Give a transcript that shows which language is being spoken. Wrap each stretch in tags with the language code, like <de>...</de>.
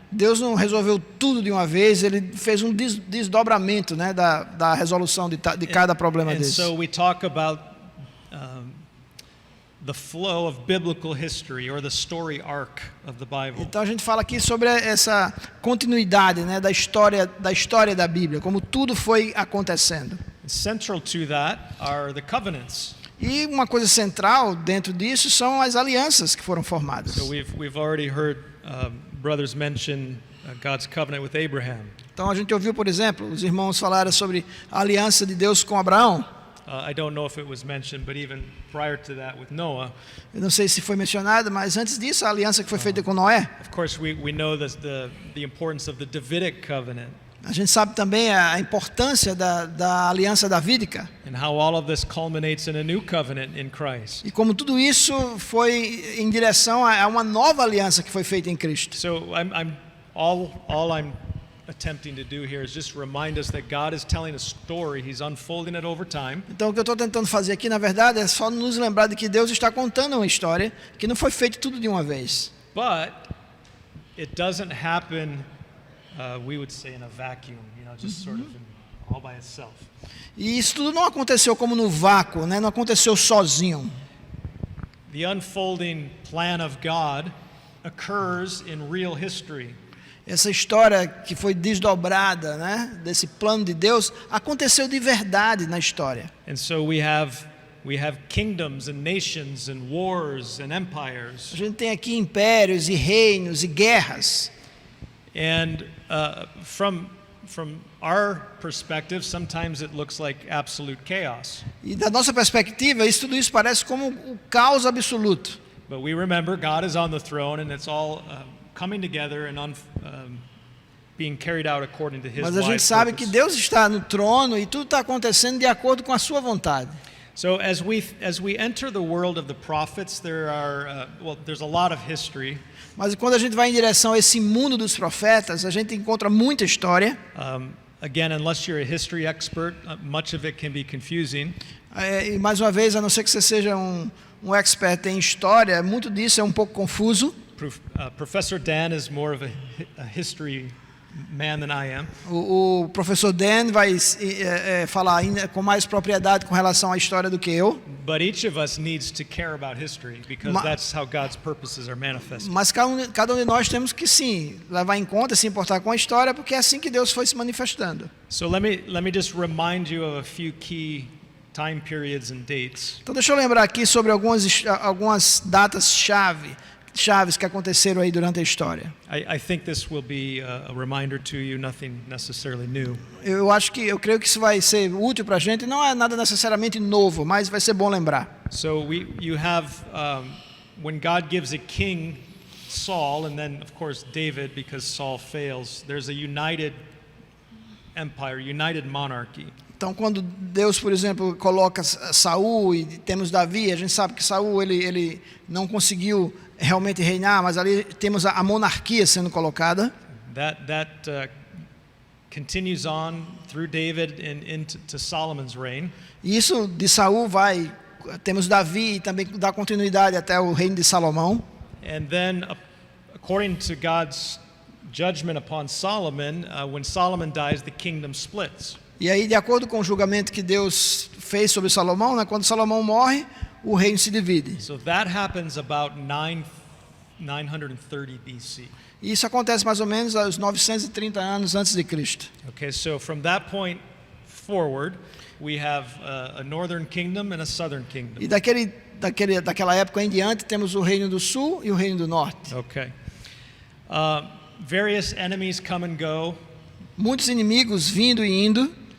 <pt>Deus não resolveu tudo de uma vez, ele fez um desdobramento, né, da resolução de cada problema desse.</pt> <en>So we talk about the flow of biblical history or the story arc of the Bible.</en> <pt>Então a gente fala aqui sobre essa continuidade, né, da história da Bíblia, como tudo foi acontecendo.</pt> <en>Central to that are the covenants.</en> <pt>E uma coisa central dentro disso são as alianças que foram formadas.</pt> <en>So we've already heard brothers mention God's covenant with Abraham.</en> <pt>Então a gente ouviu, por exemplo, os irmãos falaram sobre a aliança de Deus com Abraão.</pt> <en>I don't know if it was mentioned, but even prior to that with Noah.</en> <pt>Eu não sei se foi mencionado, mas antes disso a aliança que foi feita com Noé.</pt> <en>Of course, we know the importance of the Davidic covenant.</en> <pt>A gente sabe também a importância da aliança davídica.</pt> <en>And how all of this culminates in a new covenant in Christ.</en> <pt>E como tudo isso foi em direção a uma nova aliança que foi feita em Cristo.</pt> <en>So all I'm attempting to do here is just remind us that God is telling a story. He's unfolding it over time.</en> <pt>Então o que eu estou tentando fazer aqui, na verdade, é só nos lembrar de que Deus está contando uma história que não foi feito tudo de uma vez.</pt> <en>But it doesn't happen, we would say, in a vacuum, just sort of all by itself.</en> <pt>E isso tudo não aconteceu como no vácuo, né? Não aconteceu sozinho.</pt> <en>The unfolding plan of God occurs in real history.</en> <pt>Essa história que foi desdobrada, né, desse plano de Deus, aconteceu de verdade na história.</pt> <en>And so we have kingdoms and nations and wars and empires.</en> <pt>A gente tem aqui impérios e reinos e guerras.</pt> <en>And from our perspective, sometimes it looks like absolute chaos.</en> <pt>E da nossa perspectiva, tudo isso parece como o caos absoluto.</pt> <en>But we remember God is on the throne and it's all coming together and being carried out according to His</en> <pt>Mas a gente</pt> <en>wise</en> <pt>sabe</pt> <en>purpose.</en> <pt>que Deus está no trono e tudo está acontecendo de acordo com a sua vontade.</pt> <en>So as we enter the world of the prophets, there's a lot of history.</en> <pt>Mas quando a gente vai em direção a esse mundo dos profetas, a gente encontra muita história.</pt> <en>Again, unless you're a history expert, much of it can be confusing.</en> <pt>E mais uma vez, a não ser que você seja um expert em história, muito disso é um pouco confuso.</pt> <en>Professor Dan is more of a history man than I am.</en> <pt>O professor Dan vai falar ainda com mais propriedade com relação à história do que eu.</pt> <en>But each of us needs to care about history because that's how God's purposes are manifested.</en> <pt>Mas cada um de nós temos que sim levar em conta, se importar com a história, porque é assim que Deus foi se manifestando.</pt> <en>So let me just remind you of a few key time periods and dates.</en> <pt>Então deixa eu lembrar aqui sobre algumas datas chaves que aconteceram aí durante a história.</pt> <en>I think this will be a reminder to you, nothing necessarily new.</en> <pt>Eu creio que isso vai ser útil para a gente. Não é nada necessariamente novo, mas vai ser bom lembrar.</pt> <en>So you have when God gives a king Saul, and then of course David, because Saul fails. There's a united empire, united monarchy.</en> <pt>Então, quando Deus, por exemplo, coloca Saul e temos Davi, a gente sabe que Saul ele não conseguiu realmente reinar, mas ali temos a monarquia sendo colocada.</pt> <en>That continues on through David and into Solomon's reign.</en> <pt>E isso de Saul temos Davi e também dá continuidade até o reino de Salomão.</pt> <en>And then, according to God's judgment upon Solomon, when Solomon dies, the kingdom splits.</en> <pt>E aí, de acordo com o julgamento que Deus fez sobre Salomão, né, quando Salomão morre, o reino se divide.</pt> <en>So that happens about 930 BC.</en> <pt>E isso acontece mais ou menos aos 930 anos antes de Cristo.</pt> <en>Okay, so from that point forward, we have a northern kingdom and a southern kingdom.</en> <pt>E daquela época em diante, temos o reino do sul e o reino do norte.</pt> <en>Okay. Various enemies come and go.</en> <pt>Muitos inimigos vindo e indo.</pt>